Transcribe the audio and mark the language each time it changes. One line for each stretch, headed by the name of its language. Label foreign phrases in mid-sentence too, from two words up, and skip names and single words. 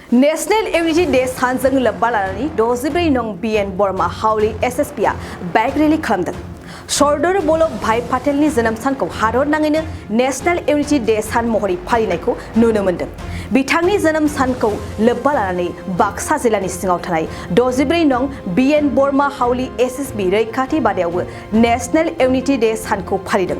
Bodo: नेशनल यूनिटी डे सानजों लोब्बा लानानै 64 नं BN बर्मा हाउली SSP
English: bike rally
Bodo: खालामदों। सरदार वल्लभ भाई पटेलनि जोनोम सानखौ हादरनाङैनो नेशनल यूनिटी डे सान महरै फालिनायखौ नुनो मोन्दों। बिथांनि जोनोम सानखौ लोब्बा लानानै बाक्सा जिल्लानि सिङाव थानाय 64 नं BN बर्मा हाउली SSB रैखाथि बादायावबो नेशनल यूनिटी डे सानखौ फालिदों।